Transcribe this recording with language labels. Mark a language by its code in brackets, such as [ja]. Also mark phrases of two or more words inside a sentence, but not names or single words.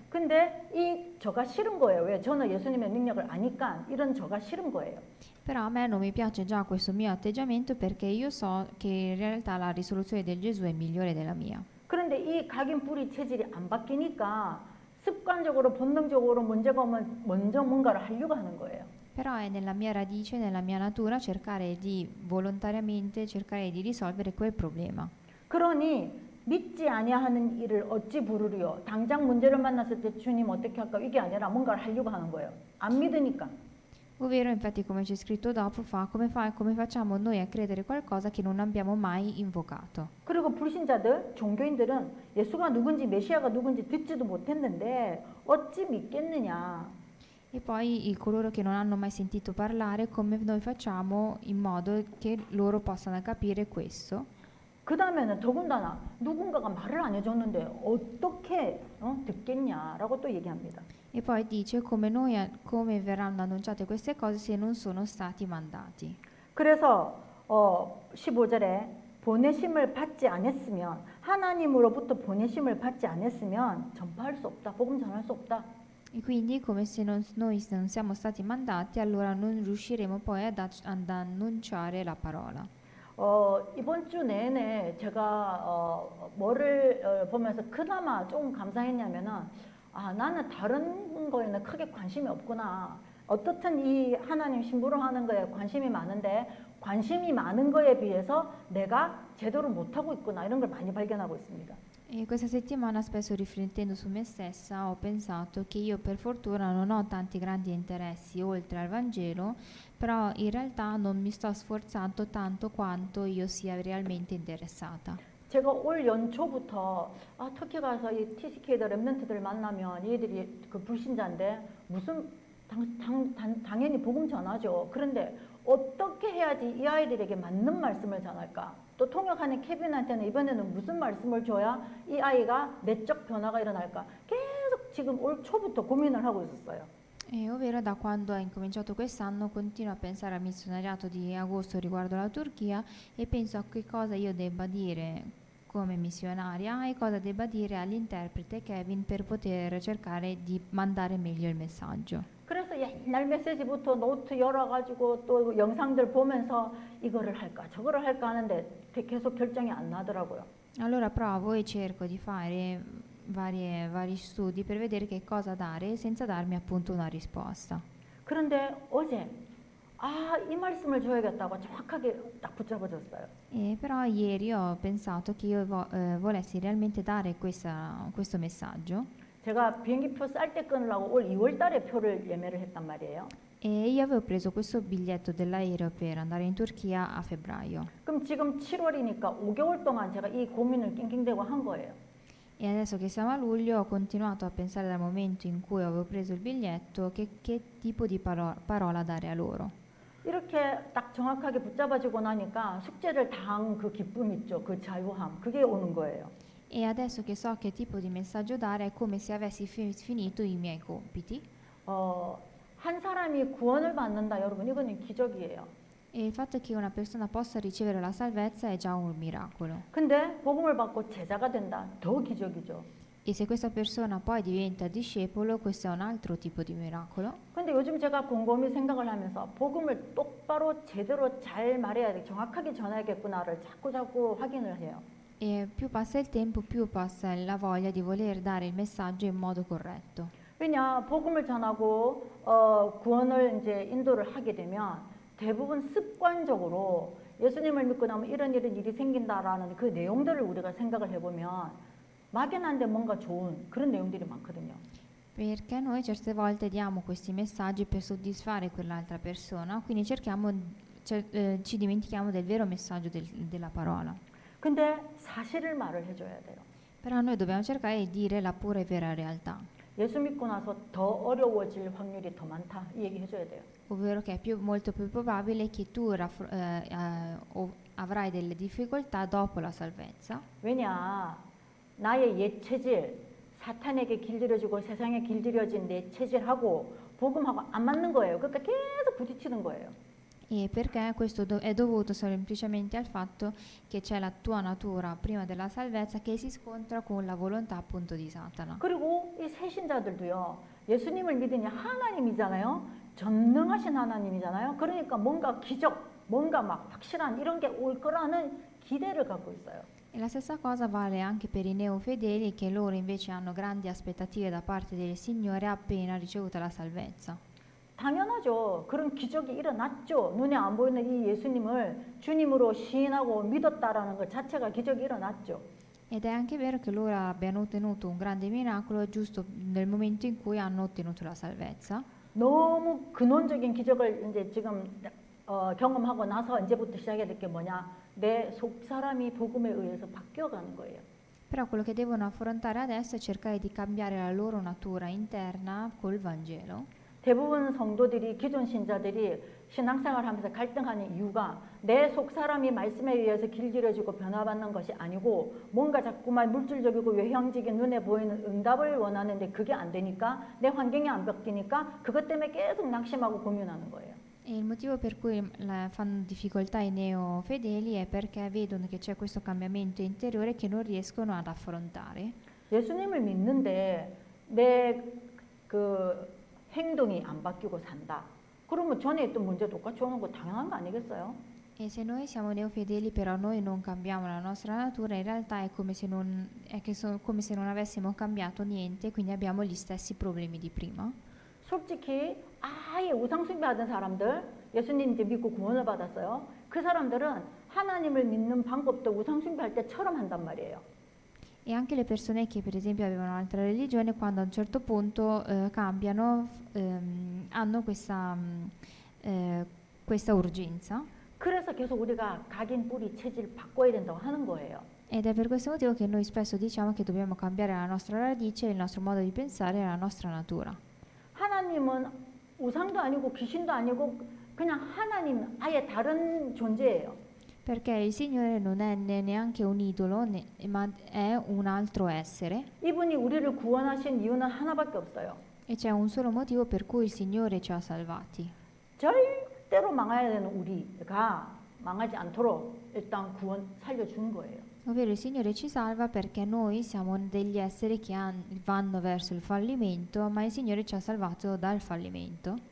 [ko] 근데 저가 싫은 거예요. 왜? 저는 예수님의 능력을 아니까 이런 저가 싫은 거예요. [it] Però a me non mi piace già questo mio atteggiamento perché io so che in realtà la risoluzione del Gesù è migliore della mia. [ko] 그런데 이 각인 뿌리 체질이 안 바뀌니까 습관적으로 본능적으로 문제가 오면 먼저 뭔가를 하려고 하는 거예요. [it] Però è nella mia radice, nella mia natura cercare di volontariamente cercare di risolvere quel problema. [ko] 그러니 믿지 아니하는 일을 어찌 부르리요? 당장 문제를 만났을 때 주님 어떻게 할까? 이게 아니라 뭔가를 하려고 하는 거예요. 안 믿으니까. [it] Ovvero, infatti, come c'è scritto dopo, come facciamo noi a credere qualcosa che non abbiamo mai invocato. [ko] 그리고 불신자들, 종교인들은 예수가 누군지 메시아가 누군지 듣지도 못했는데 어찌 믿겠느냐? [it] E poi coloro che non hanno mai sentito parlare, come noi facciamo in modo che loro possano capire questo? [ko] 그 다음에는 더군다나 누군가가 말을 안 해줬는데 어떻게 듣겠냐라고 또 얘기합니다. [it] E poi dice come verranno annunciate queste cose se non sono stati mandati. [ko] 그래서 15절에 보내심을 받지 않았으면, 하나님으로부터 보내심을 받지 않았으면 전파할 수 없다. 복음 전할 수 없다. [it] E quindi, come se noi non siamo stati mandati, allora non riusciremo poi ad annunciare la parola. [ko] 이번 주 내내 제가 뭐를 보면서 그나마 좀 감사했냐면은, 나는 다른 거에는 크게 관심이 없구나. 어떻든 이 하나님 심부름 하는 거에 관심이 많은데, 관심이 많은 거에 비해서 내가 제대로 못하고 있구나. 이런 걸 많이 발견하고 있습니다. [it] E questa settimana, spesso riflettendo su me stessa, ho pensato che io per fortuna non ho tanti grandi interessi oltre al Vangelo, però in realtà non mi sto sforzando tanto quanto io sia realmente interessata. [ko] 제가 올 연초부터 터키 가서 이 TCK들 랩런트들 만나면 얘들이 그 불신자인데 무슨 당연히 복음 전하죠. 그런데 어떻게 해야지 이 아이들에게 맞는 말씀을 전할까? 또 통역하는 케빈한테는 이번에는 무슨 말씀을 줘야 이 아이가 내적 변화가 일어날까? 계속 지금 올 초부터 고민을 하고 있었어요. [it] Ovvero da quando è incominciato quest'anno continuo a pensare al missionariato di agosto riguardo la Turchia e penso a che cosa io debba dire come missionaria e cosa debba dire all'interprete Kevin per poter cercare di mandare meglio il messaggio. [ko] 그래서 옛날 메시지부터 노트 열어가지고 또 영상들 보면서 이거를 할까 저거를 할까 하는데 계속 결정이 안 나더라고요. [it] Allora provo e cerco di fare vari studi per vedere che cosa dare senza darmi appunto una risposta. [ko] 그런데 어제 이 말씀을 줘야겠다고 정확하게 딱 붙잡아줬어요. [it] Però ieri ho pensato che io volessi realmente dare questo messaggio. [ko] 제가 비행기표 쌀 때 끊으려고 올 2월 달에 표를 예매를 했단 말이에요. [it] E io avevo preso questo biglietto dell'aereo per andare in Turchia a febbraio. [ko] 그럼 지금 7월이니까 5개월 동안 제가 이 고민을 낑낑대고 한 거예요. [it] E adesso che siamo a luglio ho continuato a pensare dal momento in cui avevo preso il biglietto che tipo di parola dare a loro. [ko] 이렇게 딱 정확하게 붙잡아주고 나니까 숙제를 다 한 그 기쁨 있죠. 그 자유함. 그게 오는 거예요. [it] E adesso che so che tipo di messaggio dare è come se avessi finito i miei compiti. [ko] 한 사람이 구원을 받는다, 여러분. 이거는 기적이에요. [it] E il fatto che una persona possa ricevere la salvezza è già un miracolo. [ko] 근데 복음을 받고 제자가 된다. 더 기적이죠. [it] E se questa persona poi diventa discepolo, questo è un altro tipo di miracolo. [ko] 근데 요즘 제가 곰곰이 생각을 하면서 복음을 똑바로 제대로 잘 말해야 돼. 정확하게 전해야겠구나를 자꾸 확인을 해요. [it] E più passa il tempo, più passa la voglia di voler dare il messaggio in modo corretto. [ko] 왜냐, 복음을 전하고 구원을 이제 인도를 하게 되면 대부분 습관적으로 예수님을 믿고 나면 이런 일이 생긴다라는 그 내용들을 우리가 생각을 해보면 막연한데 뭔가 좋은 그런 내용들이 많거든요. [it] Perché noi certe volte diamo questi messaggi per soddisfare quell'altra persona, quindi ci dimentichiamo del vero messaggio della parola. [ko] 근데 사실을 말을 해줘야 돼요. [it] Però noi dobbiamo cercare di dire la pura e vera realtà, [ko] 예수 믿고 나서 더 어려워질 확률이 더 많다. 이 얘기 해줘야 돼요. [it] ovvero che è molto più probabile che tu avrai delle difficoltà dopo la salvezza. [ko] 왜냐, 나의 옛 체질, 사탄에게 길들여지고 세상에 길들여진 내 체질하고 복음하고 안 맞는 거예요. 그러니까 계속 부딪히는 거예요. [it] E perché questo è dovuto semplicemente al fatto che c'è la tua natura prima della salvezza che si scontra con la volontà appunto di Satana. [ko] 그리고 이 새신자들도요. 예수님을 믿으니 하나님이잖아요. 전능하신 하나님이잖아요. 그러니까 뭔가 기적, 뭔가 막 확실한 이런 게 올 거라는 기대를 갖고 있어요. [it] E la stessa cosa vale anche per i neofedeli che loro invece hanno grandi aspettative da parte del Signore appena ricevuta la salvezza. [ko] 당연하죠. 그런 기적이 일어났죠. 눈에 안 보이는 이 예수님을 주님으로 시인하고 믿었다라는 것 자체가 기적이 일어났죠. [it] Ed è anche vero che loro abbiano ottenuto un grande miracolo giusto nel momento in cui hanno ottenuto la salvezza. [ko] 너무 근원적인 기적을 이제 지금 경험하고 나서 이제부터 시작해야 될 게 뭐냐? 내 속 사람이 복음에 의해서 바뀌어가는 거예요. [it] Però quello che devono affrontare adesso è cercare di cambiare la loro natura interna col Vangelo. [ko] 대부분 성도들이 기존 신자들이 신앙생활하면서 갈등하는 이유가 내 속 사람이 말씀에 의해서 길들여지고 변화받는 것이 아니고 뭔가 자꾸만 물질적이고 외형적인 눈에 보이는 응답을 원하는데 그게 안 되니까 내 환경이 안 바뀌니까 그것 때문에 계속 낙심하고 고민하는 거예요. [it] E il motivo per cui fanno difficoltá i neofedeli è perché vedono che c'è questo cambiamento interiore che non riescono ad affrontare. [ko] 예수님을 믿는데 내 그 행동이 안 바뀌고 산다. 그러면 전에 있던 문제 똑같이 오는 거 당연한 거 아니겠어요? [it] E se noi siamo neofedeli però noi non cambiamo la nostra natura, in realtà è come se come se non avessimo cambiato niente, quindi abbiamo gli stessi problemi di prima. [ko] 솔직히 아예 우상숭배하던 사람들, 예수님 이제 믿고 구원을 받았어요. 그 사람들은 하나님을 믿는 방법도 우상숭배할 때처럼 한단 말이에요. [it] E anche le persone che per esempio avevano un'altra religione, quando a un certo punto cambiano, hanno questa urgenza. [ko] 그래서 계속 우리가 각인 뿌리 체질 바꿔야 된다고 하는 거예요. [it] Ed è per questo motivo che noi spesso diciamo che dobbiamo cambiare la nostra radice, il nostro modo di pensare e la nostra natura. [ko] 하나님은 우상도 아니고 귀신도 아니고 그냥 하나님 아예 다른 존재예요. [it] Perché il Signore non è neanche un idolo, ma è un altro essere. [ko] 이분이 우리를 구원하신 이유는 하나밖에 없어요. [it] E c'è un solo motivo per cui il Signore ci ha salvati. [ko] 절대로 망해야 되는 우리가 망하지 않도록 일단 구원 살려준 거예요. [it] Ovvero il Signore ci salva perché noi siamo degli esseri che vanno verso il fallimento, ma il Signore ci ha salvato dal fallimento.